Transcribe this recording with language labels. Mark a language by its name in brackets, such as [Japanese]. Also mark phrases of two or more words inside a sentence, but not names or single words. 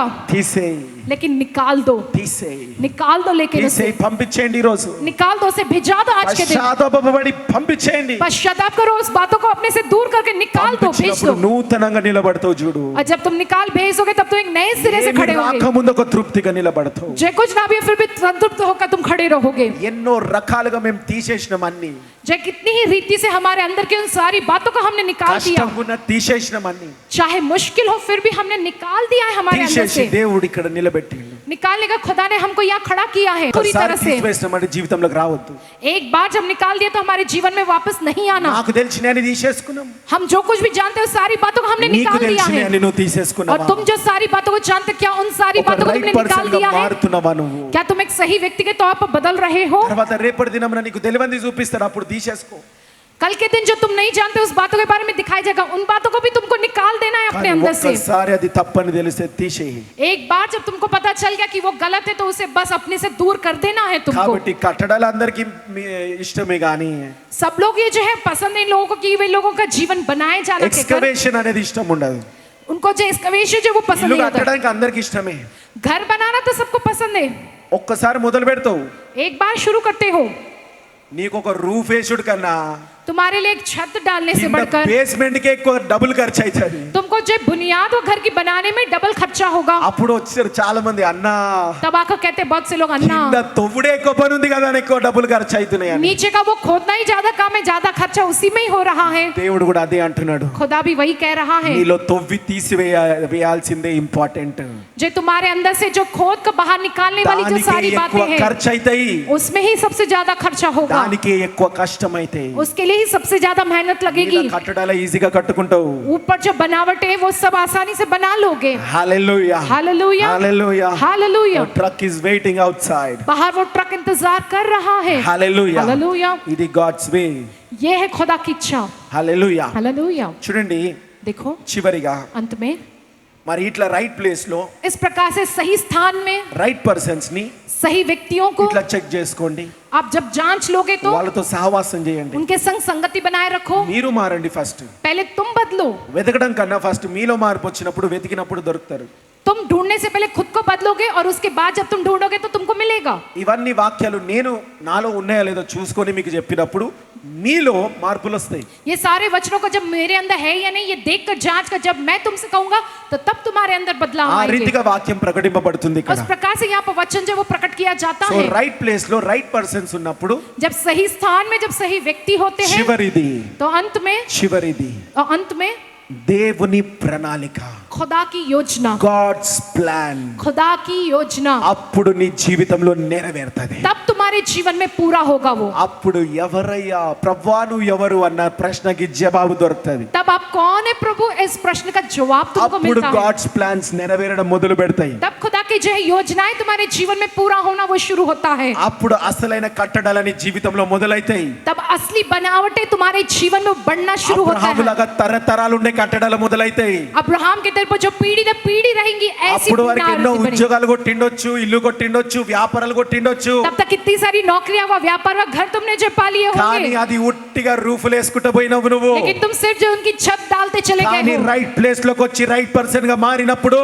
[Telugu] తీసేయి. [Hindi] लेकिन निकाल दो, [Telugu] తీసేయి. [Hindi] निकाल दो, लेकिन उसे [Telugu] తీసేయి. పంపించేయండి ఈ రోజు. [Hindi] निकाल दो, उसे भिजा दो आज के दिन। [Telugu] పశ్చాత్తాపపడి పంపించేయండి. [Hindi] पश्चाताप करो, उस बातों को अपने से दूर करके निकाल दो, भेज [Telugu] పంపించినప్పుడు [Hindi] दो। [Telugu] నూతనంగా నిలబడతావు చూడు. [Hindi] और जब तुम निकाल भेजोगे तब तुम एक नए सिरे से [Telugu] ఏమీ [Hindi] खड़े होगे, [Telugu] రాకముందు ఒక తృప్తిగా నిలబడతావు. [Hindi] जो कुछ ना भी फिर भी संतुष्ट होकर तुम खड़े रहोगे। [Telugu] ఎన్నో రకాలుగా మేము తీసేసినాం అన్ని. [Hindi] जो कितनी ही रीति से हमारे अंदर की उन सारी बातों को हमने निकाल दिया, [Telugu] కష్టంగా ఉన్న తీసేసినాం అన్ని. [Hindi] चाहे मुश्किल हो फिर भी हमने निकाल दिया है हमारे अंदर [Telugu] తీసేసి [Hindi] से। [Telugu] దేవుడు ఇక్కడ నిలబెట్టిండు. [Hindi] निकालने का खुदा ने हमको यहाँ खड़ा किया है पूरी [Telugu] ఒకసారి [Hindi] तरह से। [Telugu] తీసివేసినామంటే జీవితంలోకి రావద్దు. [Hindi] एक बार जब निकाल दिया तो हमारे जीवन में वापस नहीं आना। [Telugu] నాకు తెలిసినని తీసేసుకున్నాం. [Hindi] हम जो कुछ भी जानते हैं उस सारी बातों को हमने [Telugu] నీకు [Hindi] निकाल दिया है, [Telugu] తెలిసినని నువ్వు [Hindi] और [Telugu] తీసేసుకున్నావా? [Hindi] तुम जो सारी बातों को जानते क्या उन सारी [Telugu] ఒక [Hindi] बातों को [Telugu] రైట్ [Hindi] तुमने निकाल [Telugu] పర్సన్ గా [Hindi] दिया है? [Telugu] మారుతున్నావా నువ్వు? [Hindi] क्या तुम एक सही व्यक्ति के तौर पर बदल रहे हो? [Telugu] తర్వాత రేపటి దినమున నీకు తెలివంది చూపిస్తాడు, అప్పుడు తీసేసుకో. [Hindi] कल के दिन जो तुम नहीं जानते उस बातों के बारे में दिखाई जाएगा, उन बातों को भी तुमको निकाल देना है अपने [Telugu] కానీ [Hindi] अंदर से। [Telugu] ఒక్కసారి అది తప్పని తెలిస్తే తీసేయి. [Hindi] एक बार जब तुमको पता चल गया कि वो गलत है तो उसे बस अपने से दूर कर देना है तुमको। [Telugu] కాబట్టి కట్టడాలు అందరికీ ఇష్టమే కానీ [Hindi] सब लोग ये जो है पसंद है इन लोगों को कि वे लोगों का जीवन बनाए जाना के कर, [Telugu] ఎక్స్కవేషన్ అనేది ఇష్టం ఉండదు. [Hindi] उनको जो एस्कवेश जो वो पसंद [Telugu] ఇల్లు [Hindi] नहीं होता। [Telugu] కట్టడానికి అందరికి ఇష్టమే. [Hindi] घर बनाना तो सबको पसंद है। [Telugu] ఒక్కసారి మొదలు పెడతావు, [Hindi] एक बार शुरू करते हो, [Telugu] నీకు ఒక రూఫ్ వేసుడు కన్నా [Hindi] तुम्हारे लिए एक छत डालने से [Telugu] కింద [Hindi] बढ़कर [Telugu] బేస్మెంట్ కే ఎక్కువ డబుల్ ఖర్చు అవుతుంది. [Hindi] तुमको जो बुनियाद हो घर की बनाने में डबल खर्चा होगा। [Telugu] అప్పుడు వచ్చారు చాలా మంది, అన్నా [Hindi] तब आकर कहते बहुत से लोग अन्ना [Telugu] కింద తవ్వుడే ఎక్కువ పని ఉంది కదా అని ఎక్కువ డబ్బులు ఖర్చు అవుతున్నాయి అని. [Hindi] नीचे का वो खोदना ही ज्यादा काम है, ज्यादा खर्चा उसी में ही हो रहा है। [Telugu] దేవుడు కూడా అదే అంటున్నాడు, [Hindi] खुदा भी वही कह रहा है, [Telugu] నీలో తవ్వి తీసివేయాల్సిందే ఇంపార్టెంట్. [Hindi] जो तुम्हारे अंदर से जो खोद कर बाहर निकालने वाली जो [Telugu] దానికి [Hindi] सारी [Telugu] ఎక్కువ [Hindi] बातें हैं [Telugu] ఖర్చు అవుతాయి, [Hindi] उसमें ही सबसे ज्यादा खर्चा होगा, [Telugu] దానికి ఎక్కువ కష్టం అవుతాయి. [Hindi] उसके लिए ही सबसे ज्यादा मेहनत लगेगी। [Telugu] కట్టడాల ఈజీగా కట్టుకుంటావు. [Hindi] ऊपर जो बनावट है वो सब आसानी से बना लोगे। [Telugu] హల్లెలూయా [Hindi] हालेलुया [Telugu] హల్లెలూయా. [Hindi] हालेलुया। [English] Truck is waiting outside. [Hindi] बाहर वो ट्रक इंतजार कर रहा है। [Telugu] హల్లెలూయా [Hindi] हालेलुया। [Telugu] ఇది [English] God's way. [Hindi] ये है खुदा की इच्छा। [Telugu] హల్లెలూయా. [Hindi] हालेलुया। [Telugu] చూడండి [Hindi] देखो [Telugu] చివరిగా [Hindi] अंत में [Telugu] మరి ఇట్లా [English] right place [Telugu] లో [Hindi] इस प्रकार से सही स्थान में [English] right persons [Telugu] ని [Hindi] सही व्यक्तियों को [Telugu] ఇట్లా చెక్ చేసుకోండి. [Hindi] आप जब जांच लोगे तो [Telugu] వాళ్ళతో సహవాసం చేయండి. [Hindi] उनके संग संगति बनाए रखो। [Telugu] మీరు మారండి ఫస్ట్. [Hindi] पहले तुम बदलो। [Telugu] వెతకడం కన్నా ఫస్ట్ మీలో మార్పు వచ్చినప్పుడు వెతికినప్పుడు దొరుకుతారు. [Hindi] तुम ढूंढने से पहले खुद को बदलोगे और उसके बाद जब तुम ढूंढोगे तो तुमको मिलेगा। [Telugu] ఇవన్నీ వాక్యాలు నేను నాలో ఉన్నాయో లేదో చూసుకొని మీకు చెప్పినప్పుడు మీలో మార్పులు వస్తాయి. [Hindi] ये सारे वचनों को जब मेरे अंदर है या नहीं ये देखकर जांच कर जब मैं तुमसे कहूंगा तो तब तुम्हारे अंदर बदलाव [Telugu] ఆ [Hindi] आएंगे। [Telugu] రీతిగా వాక్యం ప్రకటింపబడుతుంది [Hindi] उस [Telugu] ఇక్కడ. [Hindi] प्रकार से यहाँ पर वचन जो वो प्रकट किया जाता [Telugu] సో [Hindi] है। [English] right place [Telugu] లో [English] right persons [Telugu] ఉన్నప్పుడు [Hindi] जब सही स्थान में जब सही व्यक्ति होते हैं [Telugu] చివరిది [Hindi] तो [Telugu] చివరిది [Hindi] अंत में [Telugu] దేవుని ప్రణాళిక, [Hindi] खुदा की योजना, [English] God's plan [Hindi] खुदा की योजना [Telugu] అప్పుడు నీ జీవితంలో నెరవేరుతుంది. [Hindi] तब तुम्हारे जीवन में पूरा होगा वो। [Telugu] అప్పుడు ఎవరయ్యా ప్రభువా నువ్వు ఎవరు అన్న ప్రశ్నకి జవాబు దొరుకుతుంది. [Hindi] तब आप कौन है प्रभु इस प्रश्न का जवाब तुमको [Telugu] అప్పుడు [Hindi] मिलता है। [English] God's plans [Telugu] నెరవేరడం మొదలు పెడతాయి. [Hindi] तब खुदा की जो है योजनाएं तुम्हारे जीवन में पूरा होना वो शुरू होता है। [Telugu] అప్పుడు అసలైన కట్టడాలని జీవితంలో మొదలైతాయి. [Hindi] तब असली बनावटें तुम्हारे जीवन में बढ़ना शुरू होता है। [Telugu] అబ్రహాములాగా తరతరాలు ఉండే కట్టడాలు మొదలైతాయి. [Hindi] अब्राहम के तरफ जो पीढ़ी दर पीढ़ी रहेंगी ऐसी [Telugu] అప్పుడు వారికి ఎన్నో [Hindi] बनावटें बनेंगी। [Telugu] ఉద్యోగాలు కొట్టిండొచ్చు, ఇల్లు కొట్టిండొచ్చు, వ్యాపారాలు కొట్టిండొచ్చు. [Hindi] तब तक कितनी सारी नौकरियां व व्यापार व घर तुमने जो पा लिए [Telugu] కానీ [Hindi] होंगे, [Telugu] అది ఉట్టిగా రూఫులు వేసుకుంటూ పోయినవు నువ్వు. [Hindi] लेकिन तुम सिर्फ जो उनकी छत डालते चले [Telugu] కానీ [Hindi] गए हो। [English] right place [Telugu] లోకి వచ్చి [English] right person [Telugu] గా మారినప్పుడు